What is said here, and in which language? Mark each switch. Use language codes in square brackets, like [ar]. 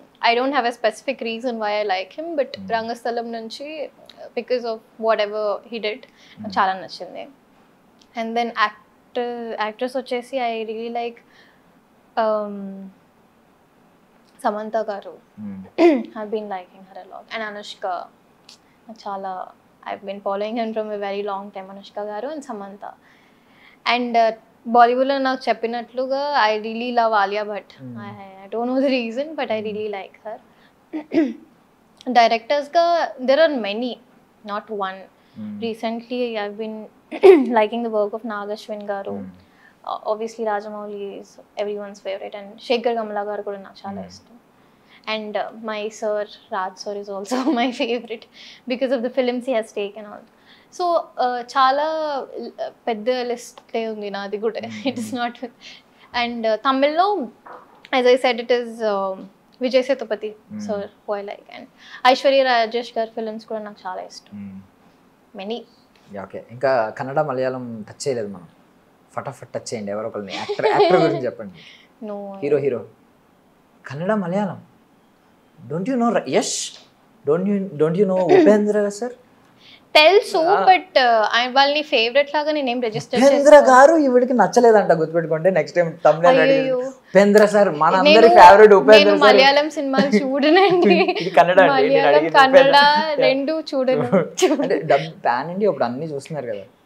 [en] I don't have a specific reason why I like him, but Rangasthalam నుంచి because of whatever he did [te] చాలా నచ్చింది. [en] And then actress వచ్చేసి I really like Samantha garu. I been liking her a lot. And Anushka చాలా, I've been following him from a very long time, Anushka garu and Samantha. And Bollywood lo [te] నాకు చెప్పినట్లుగా [en] I really love Alia Bhatt. I don't know the reason, but I really like her. Directors ka there are many, not one. Recently I've been liking the work of Nagashwin garu. Obviously Rajamouli is everyone's favorite, and Shekhar Gamla garu kuda [te] నాకు చాలా ఇష్టం. [en] And my sir, Raj sir, is also my favorite because of the films he has taken on. [te] So, chala pedda list undi naadi kuda. [en] It is not. And Tamil lo, as I said, it is Vijay Sethupathi sir who I like, and Aishwarya Rajesh gar films [te] kuda నాకు చాలా ఇష్టం. [en] Many. [te] Okay, ఇంకా Kannada Malayalam touch చేయలేదు మనం. ఫటాఫట్ touch చేయండి, ఎవరో ఒకరిని యాక్టర్ గురించి చెప్పండి. [en] No. [te] Hero Kannada Malayalam. [en] Don't you know Yash? Don't you know Upendra sir? [te] తెలుసు, బట్ వాళ్ళని ఫేవరెట్ లాగా నేనేం రిజిస్టర్ చేస్తాను. ఉపేంద్ర గారు ఈవిడికి నచ్చలేదంట, గుర్తుపెట్టుకోండి. నెక్స్ట్ టైం తమిళ ఉపేంద్ర సార్ మన అందరి ఫేవరెట్ ఉపేంద్ర సార్. మలయాళం సినిమాలు చూడనండి, మలయాళం కన్నడ రెండు చూడను. అంటే పాన్ ఇండియా ఇప్పుడు అన్ని చూస్తున్నారు కదా.